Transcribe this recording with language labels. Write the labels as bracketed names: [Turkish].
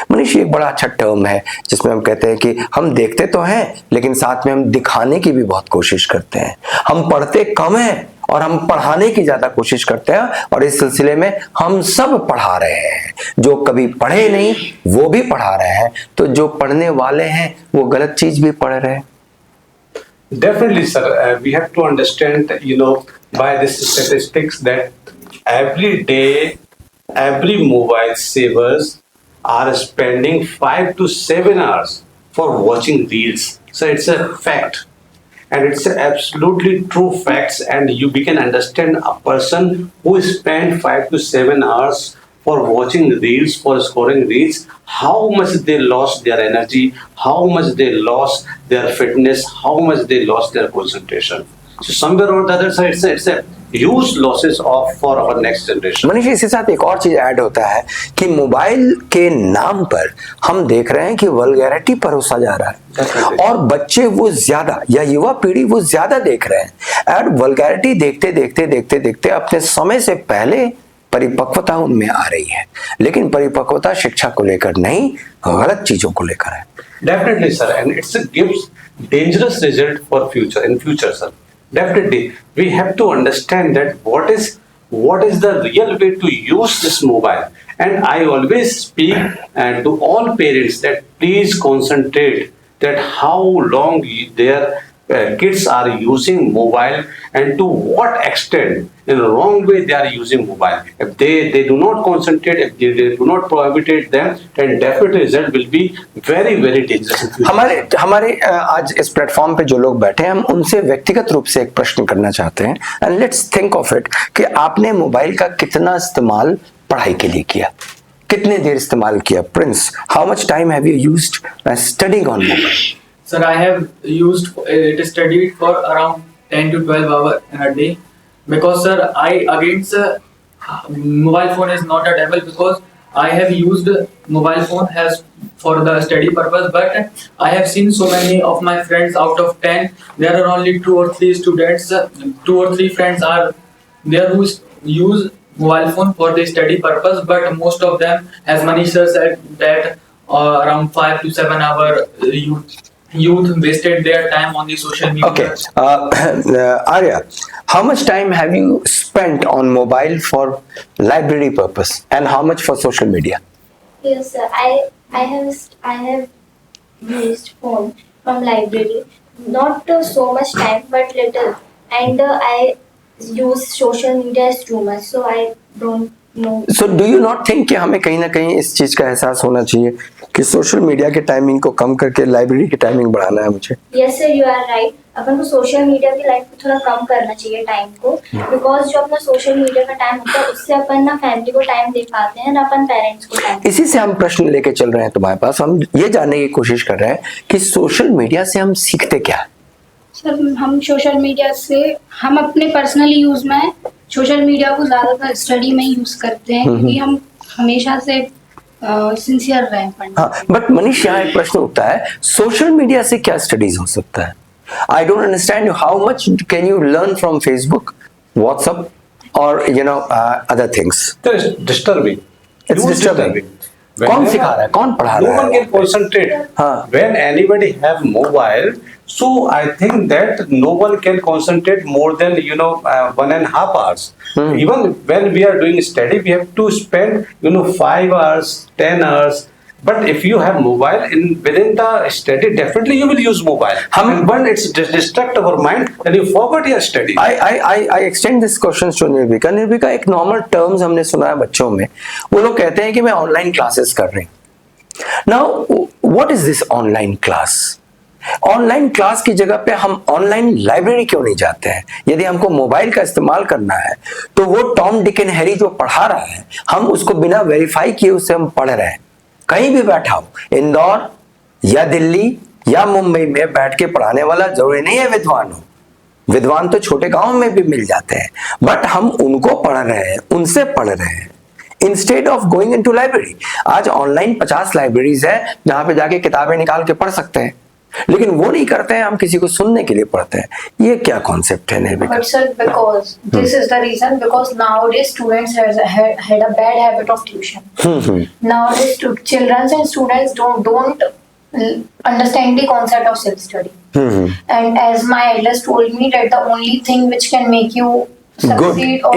[Hindi] मनीष, एक बड़ा अच्छा टर्म है जिसमें हम कहते हैं कि हम देखते तो हैं लेकिन साथ में हम दिखाने की भी बहुत कोशिश करते हैं. हम पढ़ते कम है और हम पढ़ाने की ज्यादा कोशिश करते हैं, और इस सिलसिले में हम सब पढ़ा रहे हैं. जो कभी पढ़े नहीं वो भी पढ़ा रहे हैं, तो जो पढ़ने वाले हैं वो गलत चीज भी पढ़ रहे हैं. [English] Definitely, sir. We have to understand, by this statistics that every day, every mobile savers are spending 5 to 7 hours for watching reels. So it's a fact. And it's absolutely true facts, and we can understand a person who spent 5 to 7 hours for watching reels, for scoring reels, how much they lost their energy, how much they lost their fitness, how much they lost their concentration. So somewhere or the other side, it's a huge losses for our next generation. [Hindi] Manish, इसके साथ एक और चीज add होता है कि mobile के नाम पर हम देख रहे हैं कि वल्गैरिटी परोसा जा रहा है, और बच्चे वो ज्यादा, या युवा पीढ़ी वो ज्यादा देख रहे हैं, और वल्गैरिटी देखते देखते देखते देखते अपने समय से पहले परिपक्वता उनमें आ रही है. लेकिन परिपक्वता शिक्षा को लेकर नहीं, गलत चीजों को लेकर है. [English] Definitely, sir, and it gives dangerous result for future, sir. Definitely, we have to understand that what is the real way to use this mobile. And I always speak to all parents that please concentrate that how long their kids are using mobile and to what extent in the wrong way they are using mobile. If they do not concentrate, if they do not prohibit them, then definitely result will be very very dangerous. [Hindi] हमारे आज इस platform पे जो लोग बैठे हैं, हम उनसे व्यक्तिगत रूप से एक प्रश्न करना चाहते हैं. [English] and let's think of it [Hindi] कि आपने मोबाइल का कितना इस्तेमाल पढ़ाई के लिए किया, कितने देर इस्तेमाल किया. [English] Prince, how much time have you used studying on mobile? Sir, I have used it studied for around 10 to 12 hours in a day, because sir, I against mobile phone is not a devil, because I have used mobile phone as for the study purpose, but I have seen so many of my friends out of 10, there are only 2 or 3 students, 2 or 3 friends are there who use mobile phone for the study purpose, but most of them, as Manish sir said, that around 5 to 7 hours youth wasted their time on the social media. Okay, Arya, how much time have you spent on mobile for library purpose, and how much for social media? Yes, sir. I have used phone from library, not so much time, but little, and I use social media as too much, so I don't know. So do you not think [Hindi] कि हमें कहीं ना कहीं इस चीज का एहसास होना चाहिए कि सोशल मीडिया के टाइमिंग को कम करके लाइब्रेरी की टाइमिंग बढ़ाना है मुझे? [English] Yes sir, you are right. [Hindi] अपन को सोशल मीडिया की लाइफ को थोड़ा कम करना चाहिए टाइम को, बिकॉज जो अपना सोशल मीडिया का टाइम होता है उससे अपन ना फैमिली को टाइम दे पाते हैं, ना अपन पेरेंट्स को टाइम. इसी से हम प्रश्न लेके चल रहे हैं तुम्हारे पास. हम ये जानने की कोशिश कर रहे हैं कि सोशल मीडिया से हम सीखते क्या है. सर, हम सोशल मीडिया से, हम अपने पर्सनली यूज में सोशल मीडिया को ज्यादातर स्टडी में यूज करते हैं, क्योंकि हम हमेशा से सिंसियर रहे पढ़ने. हाँ, बट मनीष, यहाँ एक प्रश्न उठता है, सोशल मीडिया से क्या स्टडीज हो सकता है? [English] I don't understand how much can you learn from Facebook, WhatsApp और other things. Disturbing. It's disturbing. [Hindi] कौन सिखा रहा है, कौन पढ़ा रहा है? [English] No one can concentrate. When anybody have mobile, so I think that no one can concentrate more than 1.5 hours. Even when we are doing study, we have to spend 5 hours, 10 hours. But if you have mobile within the study, definitely you will use mobile. And when it's distract our mind, then you forget your study. I extend this question to Nirvika. [Hindi] निर्विका, एक normal terms हमने सुना है बच्चों में, वो लोग कहते हैं कि मैं ऑनलाइन क्लासेस कर रही हूँ. [English] Now what is this online class? [Hindi] Online class की जगह पे हम ऑनलाइन लाइब्रेरी क्यों नहीं जाते हैं? यदि हमको मोबाइल का इस्तेमाल करना है तो वो टॉम डिक एंड हैरी जो पढ़ा रहा है, हम उसको बिना वेरीफाई किए उससे हम पढ़ रहे हैं. कहीं भी बैठा हो, इंदौर या दिल्ली या मुंबई में बैठ के पढ़ाने वाला जरूरी नहीं है विद्वान हो। विद्वान तो छोटे गांव में भी मिल जाते हैं, बट हम उनको पढ़ रहे हैं, उनसे पढ़ रहे हैं [English] Instead of going into library. [Hindi] आज ऑनलाइन 50 लाइब्रेरीज है जहां पे जाके किताबें निकाल के पढ़ सकते हैं, लेकिन वो नहीं करते हैं, हम किसी को सुनने के लिए पढ़ते हैं। ये क्या कॉन्सेप्ट है निर्विका? [English] But sir, because this is the reason, because nowadays students had a bad habit of tuition. Nowadays children and students don't understand the concept of self study. And as my elders told me that the only thing which can make you succeed or